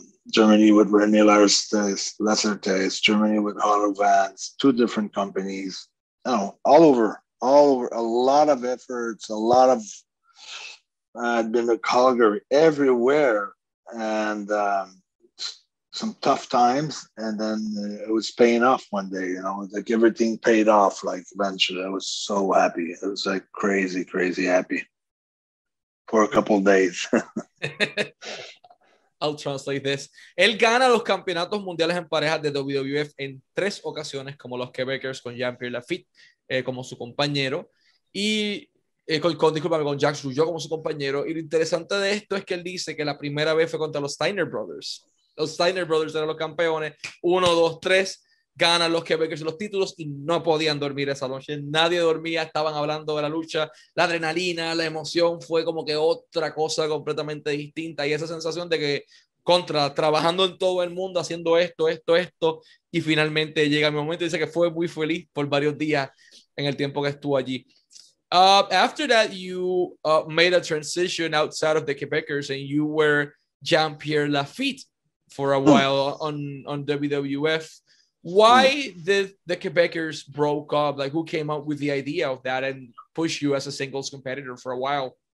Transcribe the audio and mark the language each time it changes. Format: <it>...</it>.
<en>Germany with René Lessertes, Germany with Otto Vance, 2 different companies, all over, a lot of efforts, a lot of, I'd been to Calgary, everywhere, and some tough times, and then it was paying off one day, like everything paid off, like eventually. I was so happy. It was like crazy happy for a couple of days. I'll translate this.</en> <es>Él gana los campeonatos mundiales en parejas de WWF en 3 ocasiones, como los Quebecers, con Jean-Pierre Lafitte como su compañero, y con Jacques Rougeau como su compañero. Y lo interesante de esto es que él dice que la primera vez fue contra los Steiner Brothers. Los Steiner Brothers eran los campeones, 1, 2, 3, ganan los Quebecers los títulos y no podían dormir esa noche. Nadie dormía, estaban hablando de la lucha, la adrenalina, la emoción, fue como que otra cosa completamente distinta, y esa sensación de que trabajando en todo el mundo, haciendo esto, y finalmente llega mi momento. Dice que fue muy feliz por varios días en el tiempo que estuvo allí.</es> <en>After that, you made a transition outside of the Quebecers, and you were Jean-Pierre Lafitte for a while on WWF. Why did the Quebecers broke up? Like, who came up with the idea of that and push you as a singles competitor for a while?</en>